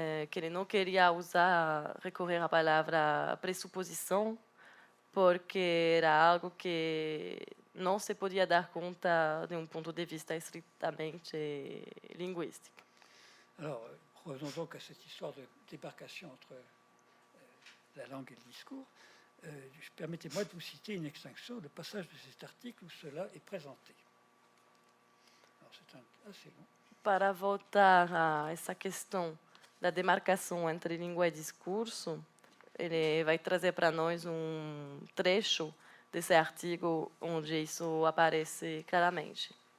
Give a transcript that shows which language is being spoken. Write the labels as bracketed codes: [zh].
[pt] Que ele não queria recorrer à palavra pressuposição, porque era algo que não se podia dar conta de ponto de vista estritamente linguístico. [fr] Alors, revenons donc à cette histoire de démarcation entre la langue et le discours. Permettez-moi de vous citer une extinction, le passage de cet article où cela est présenté. Alors, c'est assez long. [pt] Para voltar a essa questão da demarcação entre língua e discurso, ele vai trazer para nós trecho desse artigo onde isso aparece claramente.